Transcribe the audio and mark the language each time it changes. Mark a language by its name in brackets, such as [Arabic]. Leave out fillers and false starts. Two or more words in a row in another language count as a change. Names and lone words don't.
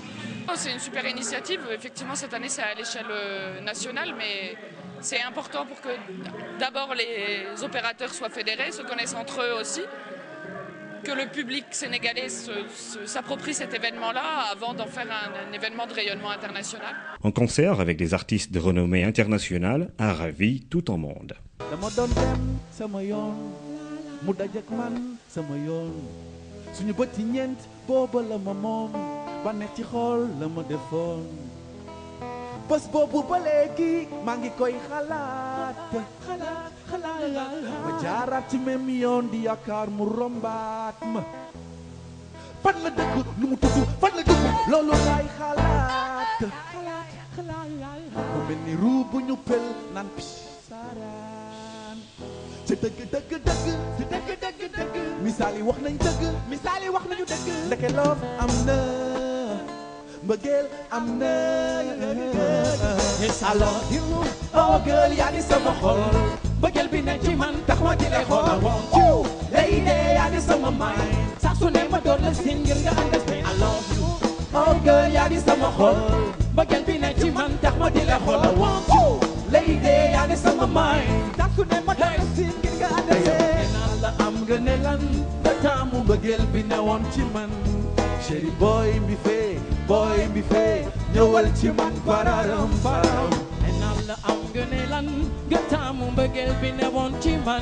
[French] C'est une super initiative. Effectivement, cette année, c'est à l'échelle nationale, mais c'est important pour que d'abord les opérateurs soient fédérés, se connaissent entre eux aussi, que le public sénégalais s'approprie cet événement-là avant d'en faire un événement de rayonnement international. En concert avec des artistes de renommée internationale, a ravi tout en monde. [Wolof] banex ci xol la ma defoon bés boobu ba léegi maa ngi koy xalaat ma jaaraat ci même yoon di yaakaar mu rombaat ma fan la dëkk lu mu tudd fan la dugg loolu laay xalaat mu mel ni ruu bu ñu pel naan pis saaraan ci dëgg misaal yi wax nañu dëgg ndeke loof am na mbëggeel am na [English] yes I love you oh girl [Wolof] yaa di sama xol mbëggeel bi ne ci man tax ma di lay xool [English] I want you lady [Wolof] yaa di sama mind sax su ne ma doon la seen ngir nga understand [English] I love you oh girl [Wolof] yaa di sama xol mbëggeel bi ne ci man tax ma di lay xool [English] I want you lady [Wolof] yaa di sama mind sax su ne ma doon la seen ngir nga understand naa la am nga ne lan ba taamu mbëggeel bi ne woon ci man chéri boy mi fee ñëwal ci man pararam param naa la am nga ne lan nga taamu mbëggeel bi ne woon ci man